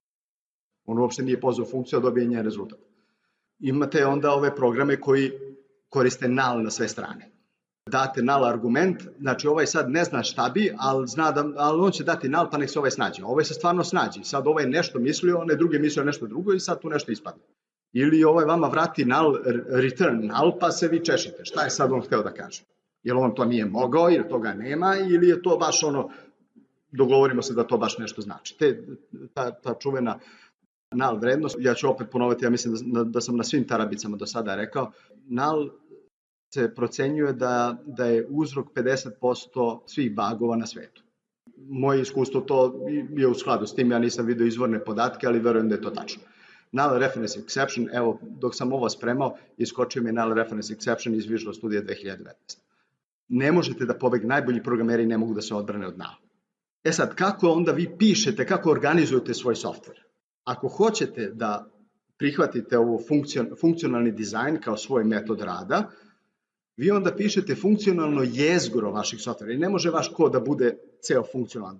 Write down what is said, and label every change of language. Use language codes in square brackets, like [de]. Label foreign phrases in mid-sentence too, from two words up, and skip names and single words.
[sr] On uopšte nije pozvao funkciju, a dobije njen rezultat. Imate onda ove programe koji koriste null na sve strane. Date null argument, znači ovaj sad ne zna šta bi, ali on će dati null pa nek se ovaj snađe. Ovaj se stvarno snađe, sad ovaj nešto mislio, onaj drugi mislio nešto drugo i sad tu nešto ispadne. Ili ovaj vama vrati null, [en] return null, [sr] pa se vi češite. Šta je sad on hteo da kaže? Jel on to nije mogao, jer toga nema, ili je to baš ono, dogovorimo se da to baš nešto znači. Ta čuvena null vrednost, ja ću opet ponoviti, ja mislim da sam na svim tarabicama do sada rekao, null se procenjuje da je uzrok 50% svih bugova na svetu. Moje iskustvo to je u skladu s tim, ja nisam vidio izvorne podatke, ali verujem da je to tačno. [en] Null reference exception, [sr] evo, dok sam ovo spremao, iskočio mi je [en] null reference exception [sr] iz Visual Studio 2019. Ne možete da pobegnu, najbolji programeri ne mogu da se odbrane od null. E sad, kako onda vi pišete, kako organizujete svoj software? Ako hoćete da prihvatite ovo funkcionalni dizajn kao svoj metod rada, vi onda pišete funkcionalno jezgro vaših softvera i ne može vaš kod da bude ceo funkcionalan.